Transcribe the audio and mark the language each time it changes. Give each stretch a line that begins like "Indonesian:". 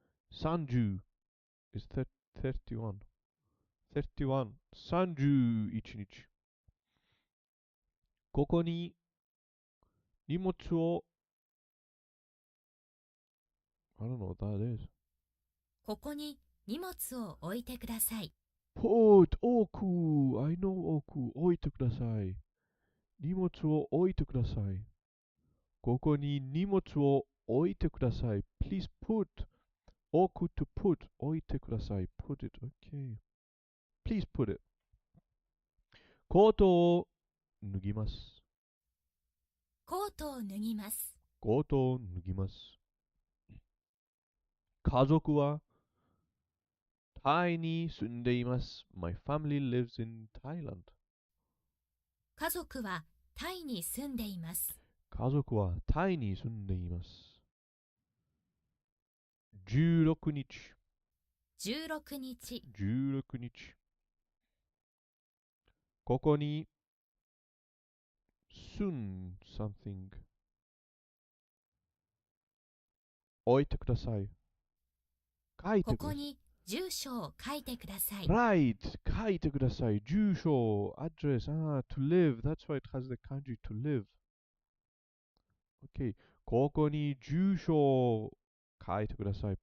English: Sanju is 31. 31,
Japanese: 31日。ここに荷物を、
English: I don't know what that is.
Japanese: ここに荷物を置いてください。
English: Put
Japanese: 置く
English: I know
Japanese: 置く置いてください。荷物を置いてください。ここに荷物を置いてください。
English: Please put 置く to put
Japanese: 置いてください。
English: Put it, okay. Please put it.
Japanese: コートを脱ぎます。コートを脱ぎます。コートを脱ぎます。家族はタイに住んでいます。
English: My family lives in Thailand.
Japanese: 家族はタイに住んでいます。家族はタイに住んでいます。 16日。 16日。 16日。ここに
English: soon something
Japanese: 置いてください。書いてください。ここに住所を書いてください。
English: Right
Japanese: 書いてください。
English: 住所 address to live. That's why it has the kanji to live. Okay.
Japanese: ここに住所を書いてください。